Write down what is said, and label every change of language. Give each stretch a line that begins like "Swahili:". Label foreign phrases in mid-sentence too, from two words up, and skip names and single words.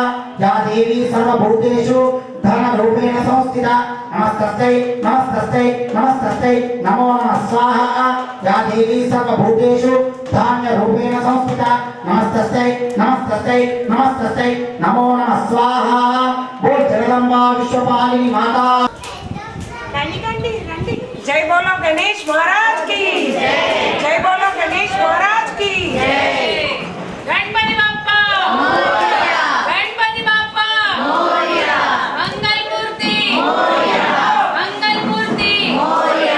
Sanskrit: या देवी सर्वभूतेषु धनरूपेण संस्थिता नमस्तस्यै नमस्तस्यै नमस्तस्यै नमो नमः स्वाहा। या देवी सर्वभूतेषु धान्यरूपेण संस्थिता नमस्तस्यै नमस्तस्यै नमस्तस्यै नमो नमः स्वाहा।
Hindi: बोल जगदम्बा विश्वपालिनी माता। जय बोलो गणेश महाराज की जय बोलो गणेश महाराज की
Marathi: गणपति बाप्पा मोरया, गणपति बाप्पा मोरया, मंगल मूर्ति मोरया, मंगल मूर्ति मोरया,